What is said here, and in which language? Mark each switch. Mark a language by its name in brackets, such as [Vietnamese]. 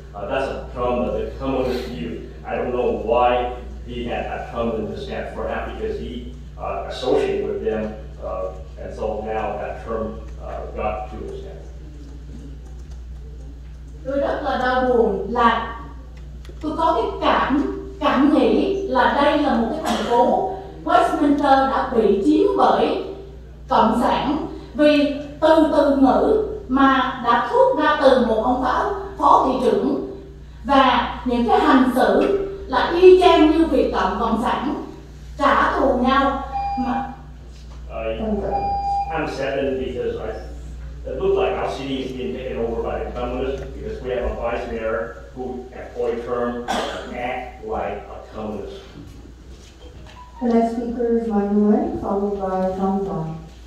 [English] That's a term that the communists use. I don't know why he had that term in his head, perhaps because he associated with them, and so now that term got to his head. [Vietnamese] Tôi rất là đau buồn là tôi có cái cảm nghĩ là đây là một cái thành phố Westminster đã bị chiếm bởi cộng sản, vì từ ngữ mà đã thốt ra từ một ông phó thị trưởng, và những cái hành xử là y chang như Việt cộng sản trả thù nhau mà. [English] I'm saddened because it looks like our city is being taken over by the communists because we have a vice mayor who employed term act like a communist. The next speaker is Manuel, followed by Tom Don.